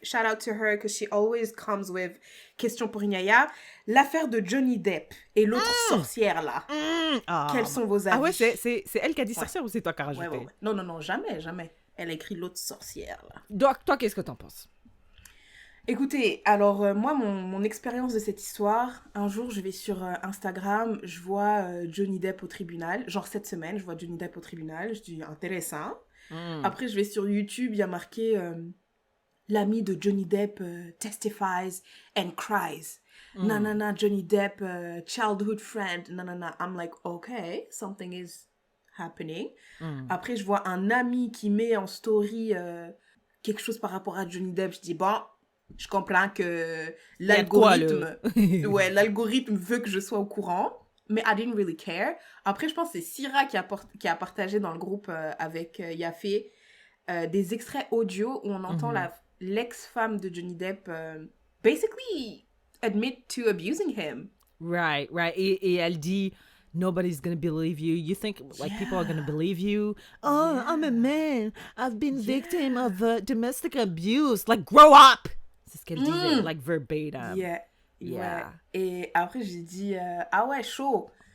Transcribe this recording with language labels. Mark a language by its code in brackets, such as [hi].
[en] Shout out to her, because she always comes with question [fr] pour [en] Inyaya. [fr] L'affaire de Johnny Depp et l'autre sorcière, là. Quels sont vos avis? Ah ouais, c'est elle qui a dit sorcière ou c'est toi qui as rajouté? Ouais. Non, jamais. Elle a écrit l'autre sorcière, là. Donc, toi, qu'est-ce que t'en penses? Écoutez, alors moi, mon expérience de cette histoire, un jour, je vais sur Instagram, je vois Johnny Depp au tribunal. Genre cette semaine, je vois Johnny Depp au tribunal. Je dis, intéressant. Après, je vais sur YouTube, il y a marqué l'ami de Johnny Depp [en] testifies and cries. Nanana, Johnny Depp, childhood friend. Nanana, I'm like, okay, something is happening. [fr] Après, je vois un ami qui met en story quelque chose par rapport à Johnny Depp. Je dis, bon, je comprends que l'algorithme veut que je sois au courant, mais [en] I didn't really care. [fr] Après, je pense que c'est Syrah qui a partagé dans le groupe avec Yafé des extraits audio où on entend l'ex-femme de Johnny Depp [en] basically admit to abusing him. Right. [fr] Et elle dit, [en] nobody's gonna believe you. You think like people are gonna believe you? Oh, I'm a man. I've been victim of domestic abuse. Like, grow up! [fr] C'est ce qu'elle disait, [en] like verbatim. Yeah. Ouais. [fr] Et après, j'ai dit, ah ouais, chaud.